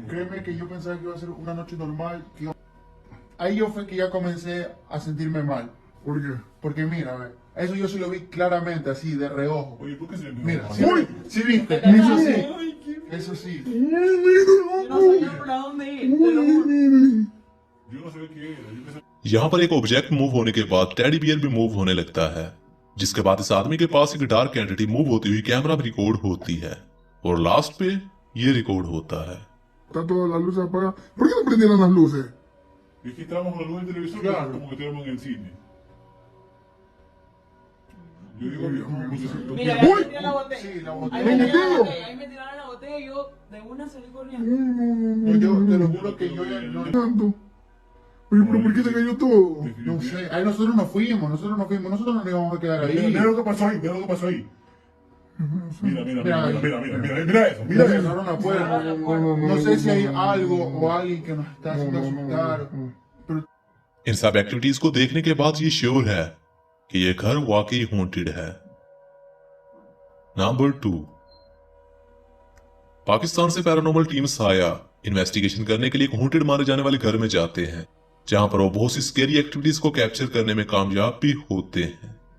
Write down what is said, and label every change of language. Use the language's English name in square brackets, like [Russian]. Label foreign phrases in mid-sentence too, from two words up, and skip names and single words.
[Spanish] Créeme que yo pensaba que iba a ser una noche normal. Ahí yo fue que ya comencé a sentirme mal. ¿Por qué? Porque mira, a ver, eso yo sí lo vi claramente, así, de reojo. Oye, ¿por qué se me Mira, enoja? sí, Uy. sí viste, eso sí, Ay, qué eso sí. Yo no sabía para dónde ir, te lo juro. Yo no sabía qué era. Yo pensaba [Hindi] यहाँ पर एक [English] object move [Hindi] होने के बाद [English] teddy bear [Hindi] भी मूव होने लगता है, जिसके बाद इस आदमी के पास एक [English] dark entity move [Hindi] होती हुई कैमरा में रिकॉर्ड होती है और लास्ट पे ये रिकॉर्ड होता है। [Spanish] Está todas las luces apagadas. ¿Por qué no prendieron las luces? es que estábamos con la luz del televisor, Claro. como que estábamos en el cine. Yo digo, Dios mío, no, Mira, Uy. ahí metieron la botella. Sí, la Ahí botella. me tiraron la ¿Botella? botella, ahí me tiraron la botella y yo de una salí corriendo. No, yo te lo juro que yo ya no, Tanto. Oye, pero ¿por qué se cayó todo? no sé. Ahí nosotros nos fuimos, nosotros no íbamos a quedar ahí. mira lo que pasó ahí, mira lo que pasó ahí. Mira, mira, Mira, mira, mira, mira, mira, mira eso, mira Mira, eso. cerraron la puerta. No sé si hay algo o alguien que nos está haciendo asustar. Pero [Hindi] इन सब एक्टिविटीज को देखने के बाद ये श्योर है कि ये घर वाकई हॉन्टेड है। नंबर 2, पाकिस्तान से [English] paranormal team [Hindi] साया इन्वेस्टिगेशन करने के लिए एक हॉन्टेड माने जाने वाले घर में जाते हैं, जहां पर वो बहुत सी [English] scary activities [Hindi] को कैप्चर करने में कामयाब भी होते हैं।